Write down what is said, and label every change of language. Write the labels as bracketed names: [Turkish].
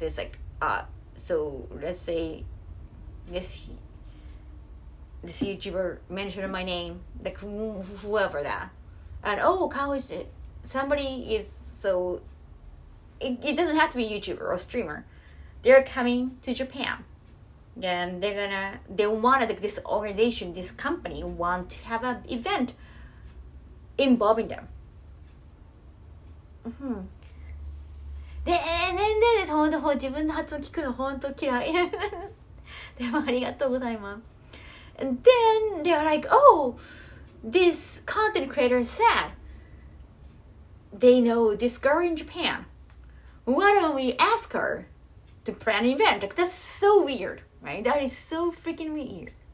[English] It's like, so let's say this YouTuber mentioned my name, like whoever that, and Kaho is somebody is so. It doesn't have to be a YouTuber or streamer. They're coming to Japan, and they wanted like, this organization, this company want to have an event involving them. [Japanese] でほんと自分の発音聞くのほんと嫌い。でもありがとうございます。 [English] And then they're like, this content creator said they know this girl in Japan. Why don't we ask her to plan an event? Like, that's so weird, right? That is so freaking weird.